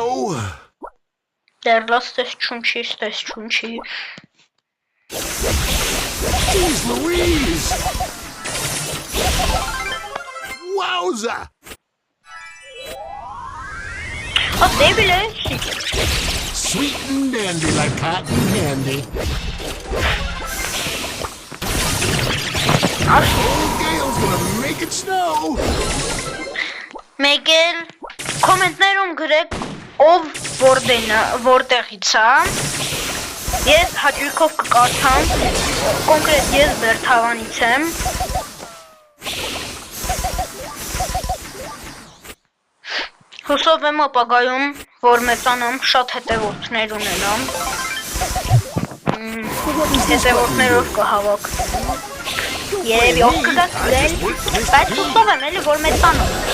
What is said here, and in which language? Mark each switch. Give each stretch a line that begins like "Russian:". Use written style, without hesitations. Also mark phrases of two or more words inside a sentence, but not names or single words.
Armenian: դեր լաս տեսություն չի,
English: Jeez Louise! Wowza!
Armenian: դեբիլ է,
English: Sweet and dandy like cotton candy. Old Gale's gonna make it snow.
Armenian: մեկ էլ կոմենտներում գրեք ով որտեղից է, ես հաճույքով կկարդամ, կոնկրետ ես Բերթավանից եմ, հուսով եմ ապագայում, որ մեծանամ, շատ հետևորդներ ունենամ, հետևորդներով կհավաքվեմ, երևի ով կգացվել, բայց հուսով եմ էլի, որ մեծանամ,